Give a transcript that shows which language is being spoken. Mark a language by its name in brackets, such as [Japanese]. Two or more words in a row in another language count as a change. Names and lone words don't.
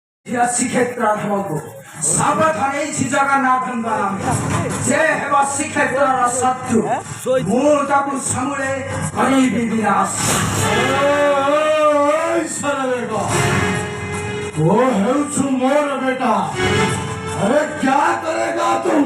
[Odia] ଶ୍ରୀକ୍ଷେତ୍ର ଧର୍ମକୁ ସାବଧାନ ହେଇଛି ଜଗନ୍ନାଥଙ୍କ ନାମ ଯେ ହେବ ଶ୍ରୀକ୍ଷେତ୍ରର ଶତ୍ରୁ ମୁଁ ତାକୁ ସମୂଳେ କରିବି ବିନାଶ। [Hindi] वो है मोर बेटा, अरे क्या करेगा तुम?